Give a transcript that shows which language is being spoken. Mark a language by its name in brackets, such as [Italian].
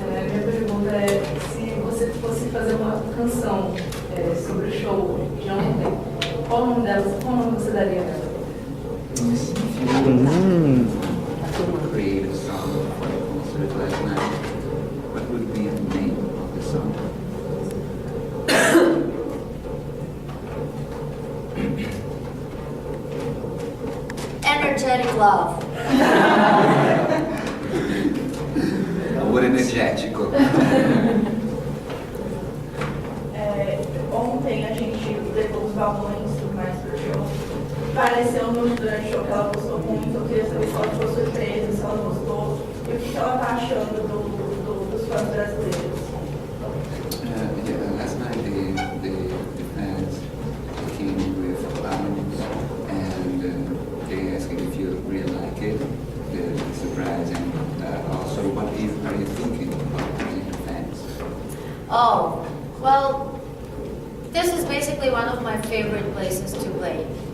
[Portuguese] Minha pergunta é se você fosse fazer uma canção sobre o show de ontem, qual o nome dela? Qual nome você daria nela? [English] Create a song for a concert last night. What would be the name of the song? Energetic love. [Portuguese] Amor energético. Ontem a gente levou os balões e tudo mais pro show. Pareceu durante o show que ela gostou muito. Eu queria saber se ela ficou surpresa, se ela gostou e o que ela tá achando dos fãs brasileiros. [English] Last night the fans came with balloons and they asked if you really like it, the surprise, and also what are you thinking about the fans? Oh, well, this is basically one of my favorite places to play.